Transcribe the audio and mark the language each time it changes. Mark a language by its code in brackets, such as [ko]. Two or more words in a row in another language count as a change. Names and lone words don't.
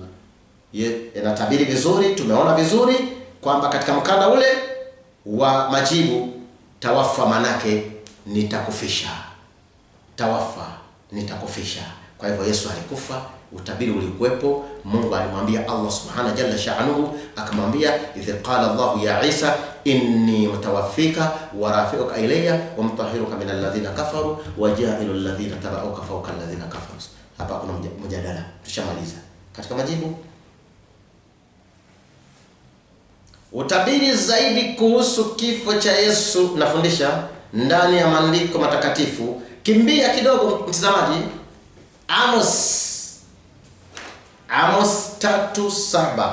[sw] Inatabiri vizuri, tumeona vizuri kwamba katika mkanda ule wa majibu, tawafa manake nitakufisha. Tawafa nitakufisha. Kwa hivyo Yesu alikufa, utabiri ulikuwepo. Mungu alimwambia [ar] الله سبحانه جل شأنه, akamwambia إذ قال الله يا عيسى إني متوفيك ورافعك إلي ومطهرك من الذين كفروا وجاعل الذين اتبعوك فوق الذين كفروا wa ja'ilu alladhina tabauka fawqa alladhina kafaru. [sw] Hapa kuna mjadala, tushamaliza. Katika majibu, utabiri zaidi kuhusu kifo cha Yesu nafundisha ndani ya maandiko matakatifu. Kimbia kidogo mtazamaji, Amos 3:7.